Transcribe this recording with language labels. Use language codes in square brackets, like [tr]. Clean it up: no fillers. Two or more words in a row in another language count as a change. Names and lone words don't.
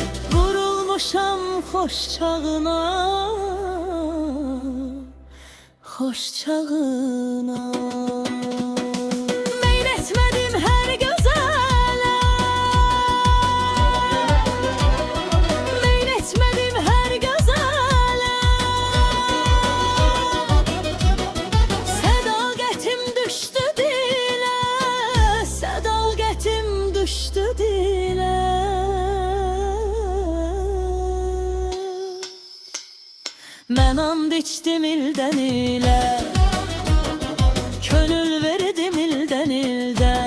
[az] Vurulmuşam hoş çağına, hoş çağına. [tr] Meyletmedim her gözele, meyletmedim her gözele. [az] Sədaqətim düşdü dilə, sədaqətim düşdü dilə. Mən and içdim ildən ilə, gönül verdim ildən ildən.